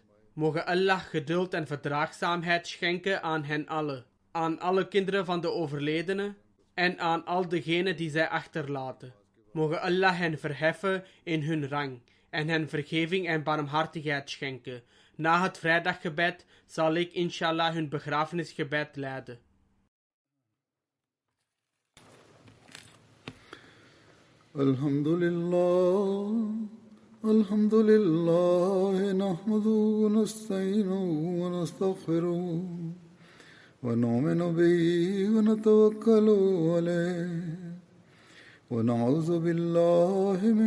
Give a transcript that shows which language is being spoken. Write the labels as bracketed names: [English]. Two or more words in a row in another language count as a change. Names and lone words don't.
[Dutch] Mogen Allah geduld en verdraagzaamheid schenken aan hen allen, aan alle kinderen van de overledene en aan al degenen die zij achterlaten. Mogen Allah hen verheffen in hun rang en hen vergeving en barmhartigheid schenken. Na het vrijdaggebed zal ik inshallah hun begrafenisgebed leiden. [Arabic] الحمد لله نحمده ونستعينه ونستغفره ونؤمن به ونتوكل عليه ونعوذ بالله من